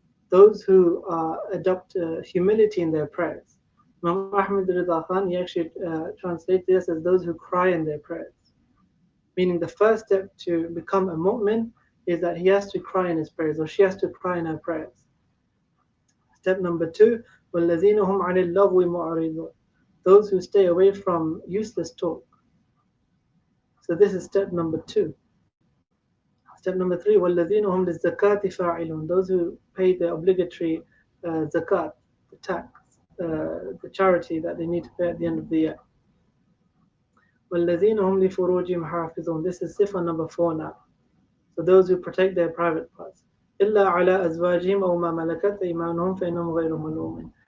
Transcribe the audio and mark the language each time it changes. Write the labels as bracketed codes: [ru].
[en] Those who adopt humility in their prayers. Imam Ahmad Rida Khan, he actually translates this as those who cry in their prayers. Meaning the first step to become a mu'min is that he has to cry in his prayers, or she has to cry in her prayers. Step number 2, [ar] وَالَّذِينَ هُمْ عَنِ اللَّغْوِ مُعْرِضُونَ. [en] Those who stay away from useless talk. So this is step number 2. Step number 3, [ar] وَالَّذِينَ هُمْ لِلزَّكَاةِ فَاعِلُونَ. [en] Those who pay the obligatory zakat, the tax, the charity that they need to pay at the end of the year. [ar] وَالَّذِينَ هُمْ لِفُرُوجِهِمْ حَافِظُونَ. [en] This is sifa number 4 now. So those who protect their private parts. [ar] إِلَّا عَلَىٰ أَزْوَاجِهِمْ أَوْ مَا مَلَكَتْ أَيْمَانُهُمْ فَإِنَّهُمْ غَيْرُ مَلُومِينَ.